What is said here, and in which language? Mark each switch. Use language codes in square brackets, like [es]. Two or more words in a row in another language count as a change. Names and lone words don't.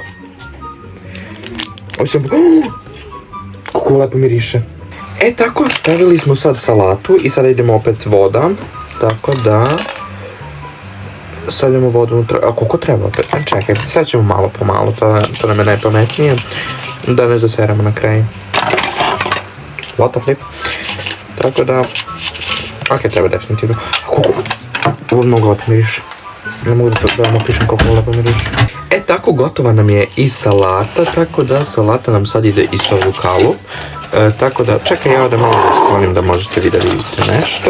[sr] Ovo će nam bude... Kako lepo miriše. E tako, stavili smo sad salatu i sada idemo opet voda. Tako da... Stavljamo vodu unutra, a koliko treba opet? Čekaj, sad ćemo malo po malo, to nam je najpametnije. Da ne zaseramo na kraju. [en] What the flip? [sr] Tako da... Ok, treba definitivno. Ovo mnogo lepo miriše. Ne mogu da vam opišem koliko lepo miriše. E tako, gotova nam je i salata, tako da salata nam sad ide isto u kalup. Tako da, čekaj, ja ovdje malo da sklonim da možete vi da vidite nešto.